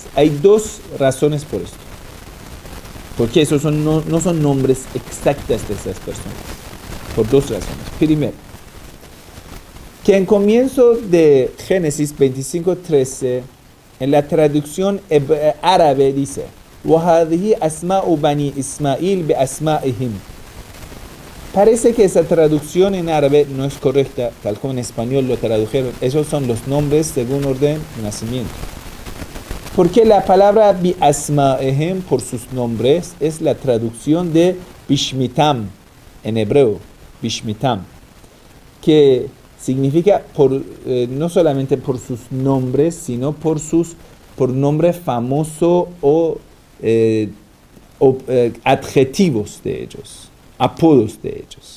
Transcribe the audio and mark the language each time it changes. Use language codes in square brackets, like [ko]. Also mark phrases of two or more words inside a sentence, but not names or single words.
[es] Hay dos razones por esto. Porque esos no son nombres exactos de esas personas. Por dos razones. Primero, que en comienzo de Génesis 25:13, en la traducción árabe dice, [ar] وَهَذِهِ أَسْمَاءُ بَنِي إِسْمَاعِيلِ بِأَسْمَائِهِمْ. [es] Parece que esa traducción en árabe no es correcta, tal como en español lo tradujeron. Esos son los nombres según orden de nacimiento. Porque la palabra bi-asma'ihim, por sus nombres, es la traducción de bishmitam, en hebreo, bishmitam, que significa no solamente por sus nombres, sino por nombre famoso o adjetivos de ellos, apodos de ellos.